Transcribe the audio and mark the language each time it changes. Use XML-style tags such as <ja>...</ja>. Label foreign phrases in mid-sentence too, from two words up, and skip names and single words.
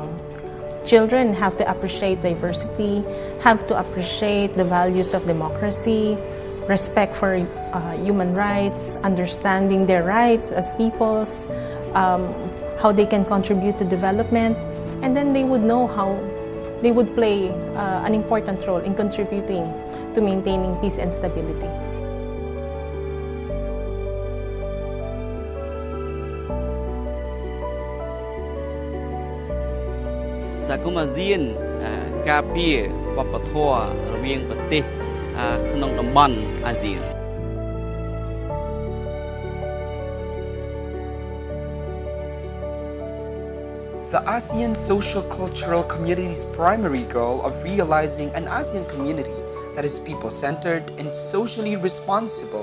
<en>Children have to appreciate diversity, have to appreciate the values of democracy, respect for human rights, understanding their rights as peoples, how they can contribute to development, and then they would know how they would play an important role in contributing to maintaining peace and stability.</en> <km>Sakuma Zien ការពារវប្បធម៌រវាងប្រទេសក្នុងតំបន់អាស៊ាន</km> <en>The ASEAN Social-Cultural Community's primary goal of realizing an ASEAN community that is people-centered and socially responsible</en>